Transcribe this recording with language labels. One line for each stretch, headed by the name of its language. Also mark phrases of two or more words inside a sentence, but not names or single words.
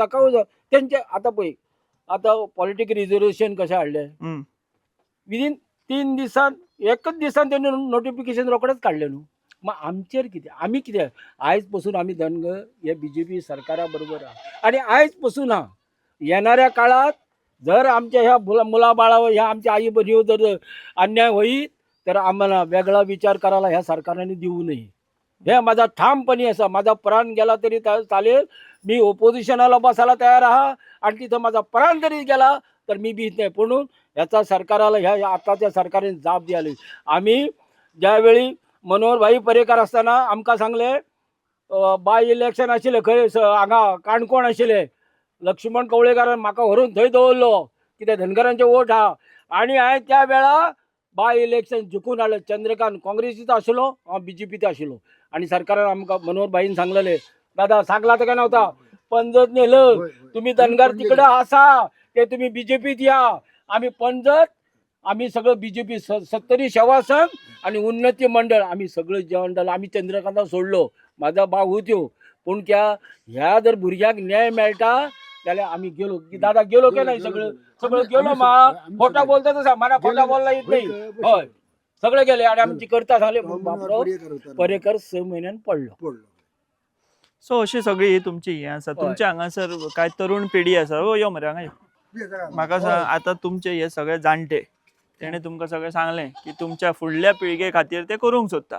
Konkani: कळून तेंचे आतां पळय, आतां पॉलिटीक रिझर्वेशन कशें हाडलें, विदीन 3 दिसान, एकच दिसान त्यांनी नोटिफिकेशन रोखडेंच काडलें न्हू.
Marathi: मग आमचेर कितें, आमी कितें आयज पसून आमी धनगर हे बीजेपी सरकारा बरोबर आहा आणि आयज पसून हा येणाऱ्या काळात जर आमच्या ह्या मुलाबाळावर, ह्या आमच्या आई बहिणीवर जर अन्याय होईल तर आम्हाला वेगळा विचार करायला ह्या सरकारने देऊ नये. हे माझा ठामपणी असा. माझा प्राण गेला तरी चालेल, मी ओपोजिशनाला बसायला तयार आहा आणि तिथं माझा प्राण जरी गेला तर मी भीत नाही. म्हणून याचा सरकाराला, ह्या आताच्या सरकारने जाब द्यायला.
Konkani: आम्ही ज्यावेळी मनोहर भाई पर्रेकर असताना आमकां सांगले,
English: by election
Konkani: आशिल्लें खंय हांगा काणकोण आशिल्लें, लक्ष्मण कवळेकारान म्हाका व्हरून थंय दवरलो, कित्याक धनगरांचे वोट आहा. आणि हांवें त्या वेळा
English: by election
Konkani: जिखून हाडलें. चंद्रकांत काँग्रेसीचो आशिल्लो, हांव बीजेपीचो आशिल्लो.
Marathi: आणि सरकारान आमकां मनोहर भाईन सांगलेले, दादा सांगला तेका नव्हता, पंजत नेलं, तुम्ही धनगर तिकडे आसा ते तुम्ही बीजेपीत या. आम्ही पंजत, आम्ही सगळं बीजेपी 70 शवासन आणि उन्नती मंडळ आम्ही सगळं जेवण जालं.
Konkani: आम्ही चंद्रकांता सोडलो, माझा भाव होत्यो. पूण ह्या जर भुरग्याक न्याय मेळटा जाल्यार आम्ही गेलो.
Marathi: दादा गेलो की नाही, सगळं गेलो. खोटा बोलता तसा मला खोटा बोलला येत नाही. होय, सगळे गेले आणि आमची करता झाले.
Konkani: बापरो पर्रेकर 6 महिन्यान पडलो. सो अशी सगळी ही तुमची हे आसा. तुमच्या हांगासर काय तरुण पिढी आसा. हो यो मरे हांगा यो. म्हाका सांग, आता तुमचे हे सगळे जाणटे तेणे तुमकां सगळें सांगलें की तुमच्या फुडल्या पिळगे खातीर ते करूंक सोदता.